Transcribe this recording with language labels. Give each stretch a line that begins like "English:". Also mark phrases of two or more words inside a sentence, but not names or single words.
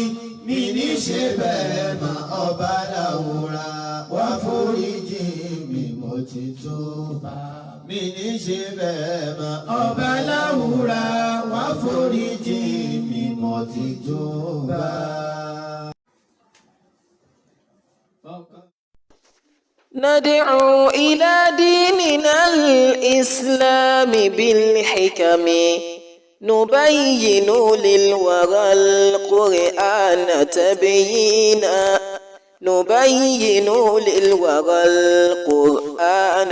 Yoruba: Mi ní ṣe bẹ́ẹ̀ mọ́ ọba láwùrà wá foríjì mi mo ti túbà. Mi ní ṣe bẹ́ẹ̀ mọ́ ọba láwùrà wá foríjì mi mo ti túbà.
Arabic: ندعو إلى ديننا الإسلام بالحكم نبين للورى القرآن تبيينا نبين للورى القرآن